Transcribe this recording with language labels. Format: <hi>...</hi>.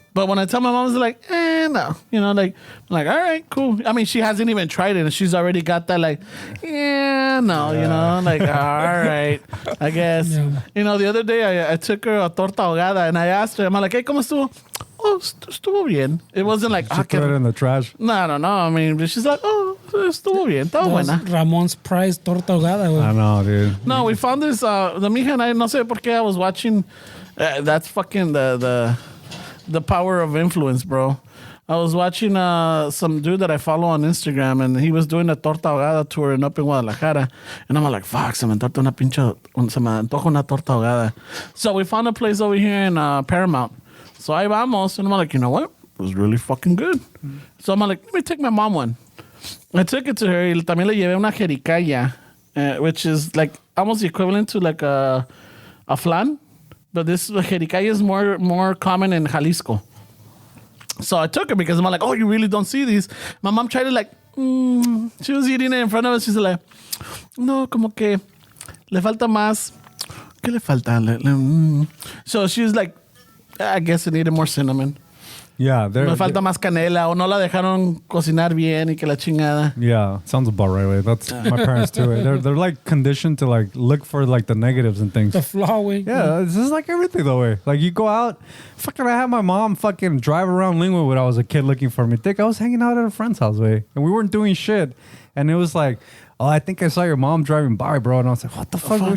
<en>But when I tell my mom, it's like, no. You know, like, I'm like, all right, cool. I mean, she hasn't even tried it, and she's already got that, like, you know, like, all right, I guess. Yeah. You know, the other day, I took her a torta ahogada, and I asked her, I'm like, hey,</en> <es>¿cómo estuvo? Oh, estuvo bien.</es> <en>It wasn't like, She threw it in the trash. no. I mean, she's like, oh,</en> <es>estuvo bien, estaba</es> <en>That was</en> <es>buena.</es> <en>Ramon's prize torta ahogada, güey. I know, dude. No, we found this. The mija and I,</en> <es>no sé por qué,</es> <en>I was watching. That's fucking the power of influence, bro. I was watching some dude that I follow on Instagram, and he was doing a torta ahogada tour up in Guadalajara. And I'm like, fuck,</en> <es>se me antoja una torta ahogada.</es> <en>So we found a place over here in Paramount. So</en> <es>ahí vamos.</es> <en>And I'm like, you know what? It was really fucking good. So I'm like, let me take my mom one. I took it to her.</en> <es>Y también le llevé una jericaya,</es> <en>which is like almost the equivalent to like a flan. But this jericaya is more common in Jalisco. So I took her because I'm like, oh, you really don't see these. My mom tried to like, she was eating it in front of us. She's like,</en> <es>no, como que le falta más. ¿Qué le falta?</es> <en>So she was like, I guess it needed more cinnamon. Yeah,</en> <es>Me falta más canela o no la dejaron cocinar bien y que la chingada.</es> <en>Yeah, sounds about right way. That's my parents too. They're like conditioned to like look for like the negatives and things. The flaw way. Yeah, this is like everything though way. Like you go out, fucking I had my mom fucking drive around Lingwood when I was a kid looking for me. Dick, I was hanging out at a friend's house way. And we weren't doing shit. And it was like, oh, I think I saw your mom driving by, bro. And I was like, what the fuck?</en>